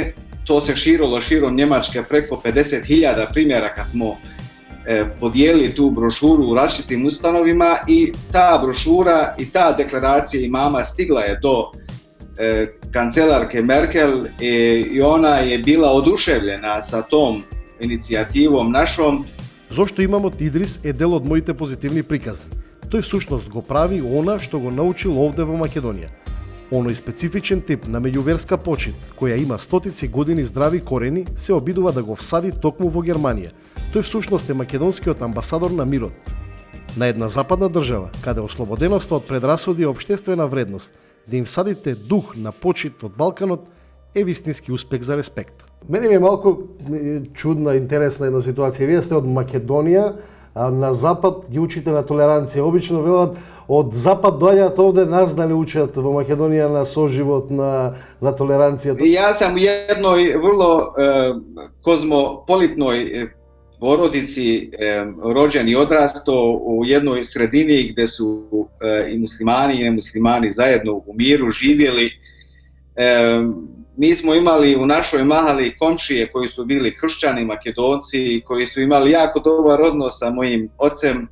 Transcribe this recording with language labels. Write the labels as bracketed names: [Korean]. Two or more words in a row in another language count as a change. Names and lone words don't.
[Bosnian] To se širilo širom Njemačke, preko 50.000 primjeraka smo podijelili tu brošuru u različitim ustanovima i ta brošura i ta deklaracija imama stigla je do kancelarke Merkel i ona je bila oduševljena sa tom inicijativom našom. [Macedonian] Зошто имамот Идрис е дел од моите позитивни приказни. Тој всушност го прави она што го научил овде во Македонија. Оној специфичен тип на меѓуверска почит, која има стотици години здрави корени, се обидува да го всади токму во Германија. Тој всушност е македонскиот амбасадор на мирот. На една западна држава, каде ослободеноста од предрасуди е општествена вредност, да им всадите дух на почит од Балканот е вистински успех за респект. Мене ми е малку чудна, интересна една ситуација. Вие сте од Македонија, а на запад ги учите на толеранција. Обично велат од запад доаѓаат овде нас да не учат во Македонија на соживот, на толеранција. [Bosnian] Ja sam u jednoj vrlo kozmopolitnoj porodici rođen i odrastao u jednoj sredini gdje su i muslimani i nemuslimani zajedno u miru živjeli. Mi smo imali u našoj mahali komšije koji su bili kršćani, Makedonci, koji su imali jako dobar odnos sa mojim ocem.